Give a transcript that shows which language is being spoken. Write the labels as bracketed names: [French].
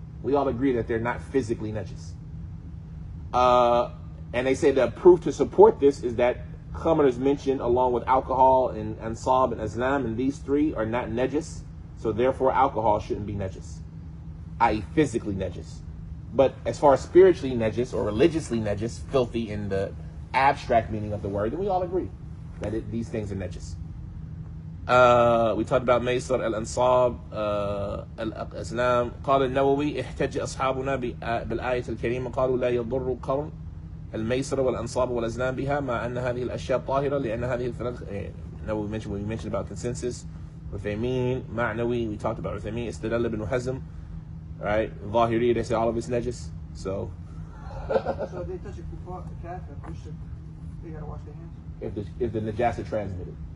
[English] We all agree that they're not physically najis. And they say the proof to support this is that khamr is mentioned along with alcohol and ansab and azlam, and these three are not najis, so therefore alcohol shouldn't be najis, i.e. physically najis. But as far as spiritually najis or religiously najis, filthy in the abstract meaning of the word, then we all agree that these things are najis. We talked about Maysar, al-Ansab, al-Azlam. [Arabic] قال النووي احتج أصحابنا بالآية الكريمة قالوا لا يضر قرن الميسر والأنصاب والأزلام بها مع أن هذه الأشياء طاهرة لأن هذه الثلاث. [English] Now we mentioned about consensus. Uthaymin, Ma'nawi, we talked about Uthaymin, Istidlal ibn Hazm, right? Zahiri, they say all of it's najis. So So if they touch a kuffar, a kafir, Christian, they gotta wash their hands. if the najasa transmitted,